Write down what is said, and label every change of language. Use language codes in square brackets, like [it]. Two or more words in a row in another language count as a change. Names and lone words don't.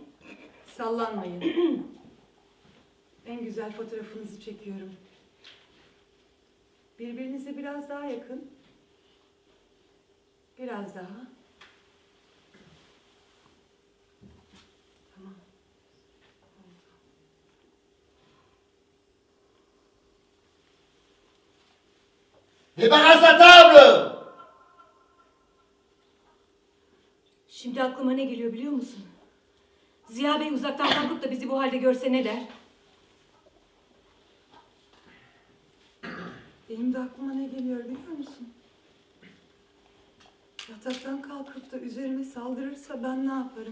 [tr] Sallanmayın. En güzel fotoğrafınızı çekiyorum. Birbirinize biraz daha yakın. Biraz daha. Tamam. [fr] Débarrasse la table! [tr] Şimdi aklıma ne geliyor biliyor musun? Ziya Bey uzaktan kalkıp da bizi bu halde görse ne der? Benim de aklıma ne geliyor biliyor musun? Yataktan kalkıp da üzerime saldırırsa ben ne yaparım?